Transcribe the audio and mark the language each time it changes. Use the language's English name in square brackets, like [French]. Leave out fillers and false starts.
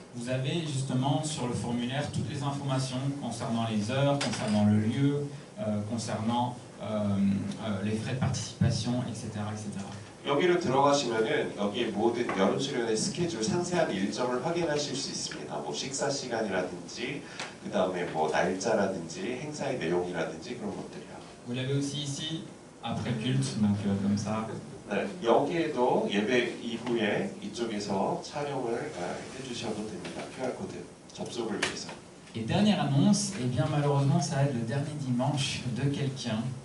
[French] Vous avez justement sur le formulaire toutes les informations concernant les heures, concernant le lieu, concernant les frais de participation, etc., etc. [Korean] 여기를 들어가시면은 여기에 모든 여름 수련회 스케줄 상세한 일정을 확인하실 수 있습니다. 뭐 식사 시간이라든지 그 다음에 뭐 날짜라든지 행사의 내용이라든지 그런 것들이요. [French] Vous l'avez aussi ici après culte, donc comme ça. [Korean] 네, 여기에도 예배 이후에 이쪽에서 촬영을 해주셔도 됩니다. QR 코드 접속을 위해서. [French] Et dernière annonce, eh bien malheureusement ça va être le dernier dimanche de quelqu'un.